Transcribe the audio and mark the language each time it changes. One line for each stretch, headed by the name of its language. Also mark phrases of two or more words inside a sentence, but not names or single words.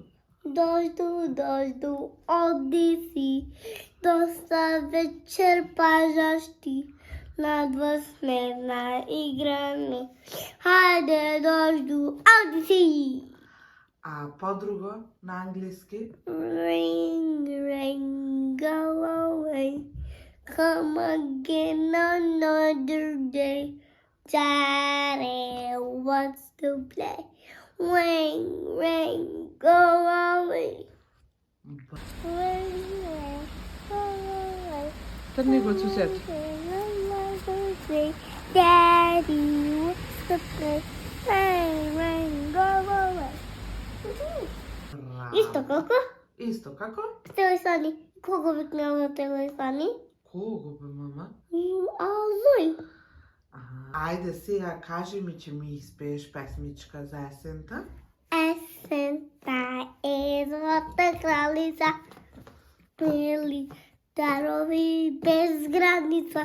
Macedonian: Дожду, дожду, оди си, доста вечер пажащи, надвър снежна игра ми. Хайде, дожду, оди си! А подруго на англиски?
English: Rain, rain, go away, come again another day. Daddy wants to play. Rain, rain, go away. Rain, rain, go away.
Macedonian: Трни го сусед.
English: Daddy wants to play. Rain, rain, go away.
Macedonian: Исто како? Исто како? Телесани. Кого викнала телесани? Кого бе, мама? Зој. Ајде сега кажи ми, че ми испееш песмичка за есента. Есента е злата кралица, мили дарови без граница.